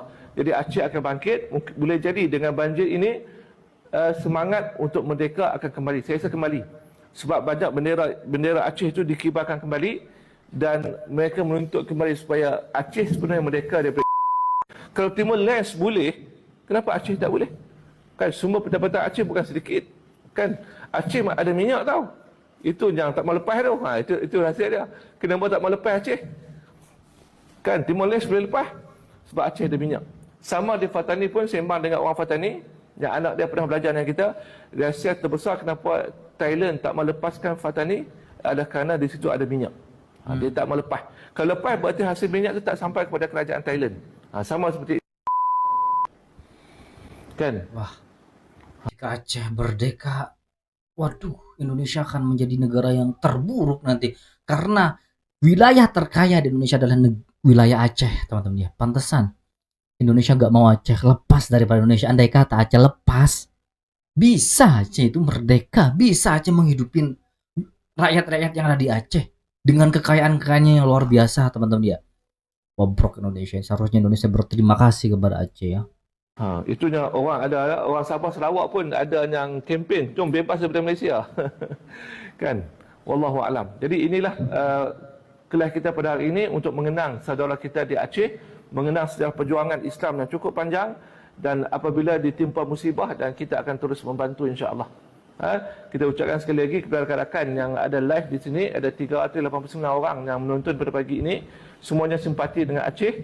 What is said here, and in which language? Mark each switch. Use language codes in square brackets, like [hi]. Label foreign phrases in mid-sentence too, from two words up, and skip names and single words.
[ms] Jadi Aceh akan bangkit, boleh jadi dengan banjir ini semangat untuk merdeka akan kembali. Saya rasa kembali. Sebab banyak bendera Aceh itu dikibarkan kembali dan mereka menuntut kembali supaya Aceh sebenarnya merdeka daripada. Kalau Timur Leste boleh, kenapa Aceh tak boleh? Kan semua pendapatan Aceh bukan sedikit. Kan Aceh ada minyak tau. Itu yang tak mau lepas tu. Itu rahsia dia. Kenapa tak mau lepas Aceh? Kan Timor Leste boleh lepas sebab Aceh ada minyak. Sama di Fatani pun sembang dengan orang Fatani yang anak dia pernah belajar dengan kita. Rahsia terbesar kenapa Thailand tak mau lepaskan Fatani adalah kerana di situ ada minyak. Dia tak mau lepas. Kalau lepas berarti hasil minyak itu tak sampai kepada kerajaan Thailand. Sama seperti kan. [id] Wah, jika Aceh merdeka, waduh, Indonesia akan menjadi negara yang terburuk nanti. Karena wilayah terkaya di Indonesia adalah wilayah Aceh, teman-teman ya. Pantesan Indonesia nggak mau Aceh lepas daripada Indonesia. Andai kata Aceh lepas, bisa Aceh itu merdeka, bisa Aceh menghidupin rakyat-rakyat yang ada di Aceh dengan kekayaan-kekayaannya yang luar biasa, teman-teman ya. Bobrok Indonesia. Seharusnya Indonesia berterima kasih kepada Aceh ya. [ms] Itunya orang Sabah Sarawak pun ada yang kempen jom bebas daripada Malaysia. Kan, [ar] wallahu alam. [ms] Jadi inilah kelas kita pada hari ini untuk mengenang saudara kita di Aceh, mengenang sejarah perjuangan Islam yang cukup panjang, dan apabila ditimpa musibah dan kita akan terus membantu [ar] insya-Allah. [ms] Kita ucapkan sekali lagi kepada rakan-rakan yang ada live di sini, ada 389 orang yang menonton pada pagi ini, semuanya simpati dengan Aceh.